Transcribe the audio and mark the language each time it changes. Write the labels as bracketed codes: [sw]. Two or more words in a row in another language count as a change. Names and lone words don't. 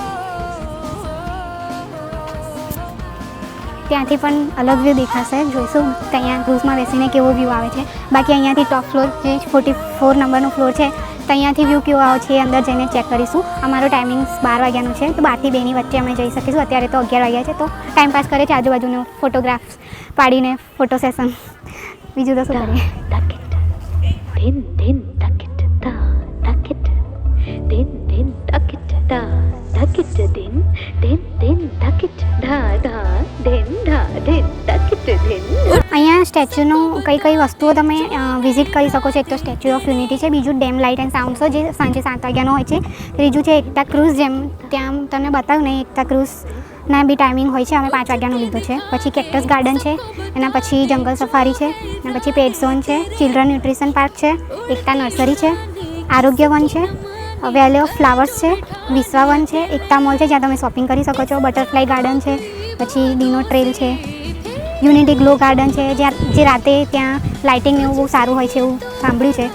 [gu] ત્યાંથી પણ અલગ વ્યૂ દેખાશે, જોઈશું ત્યાં ક્રૂઝમાં બેસીને કેવો વ્યૂ આવે છે. બાકી અહીંયાથી [en] top floor [gu] જે 44 નંબરનો ફ્લોર છે તો અહીંયાથી વ્યૂ કેવો આવે છે એ અંદર જઈને ચેક કરીશું. અમારો ટાઈમિંગ 12 વાગ્યાનો છે, તો 12 થી 2ની વચ્ચે અમે જઈ શકીશું. અત્યારે તો 11 વાગ્યા છે, તો ટાઈમ પાસ કરે છે આજુબાજુનો ફોટોગ્રાફ્સ પાડીને [en] photo session. [gu] બીજું તો શું કરીએ. Din din takit da takit din din takit da takit din din din takit da da din da din takit din. અહીંયા સ્ટેચ્યુનું કઈ વસ્તુઓ તમે વિઝિટ કરી શકો છો. એક તો સ્ટેચ્યુ ઓફ યુનિટી છે, બીજું [en] dam light and sound show [gu] જે સાંજે 7 વાગ્યાનો હોય છે. ત્રીજું છે એકતા ક્રૂઝ, જેમ ત્યાં તમને બતાવ્યું ને એકતા ક્રૂઝના બી ટાઈમિંગ હોય છે. અમે 5 વાગ્યાનો લીધો છે. પછી કેક્ટસ ગાર્ડન છે, એના પછી જંગલ સફારી છે, એના પછી પેટ ઝોન છે, ચિલ્ડ્રન ન્યુટ્રિશન પાર્ક છે, એકતા નર્સરી છે, આરોગ્ય વન છે, વેલી ઓફ ફ્લાવર્સ છે, વિશ્વાવન છે, એકતા મોલ છે જ્યાં તમે શોપિંગ કરી શકો છો, બટરફ્લાય ગાર્ડન છે, પછી ડીનો ટ્રેલ છે, યુનિટી ગ્લો ગાર્ડન છે જે રાતે ત્યાં લાઇટિંગ ને એવું બહુ સારું હોય છે એવું સાંભળ્યું છે.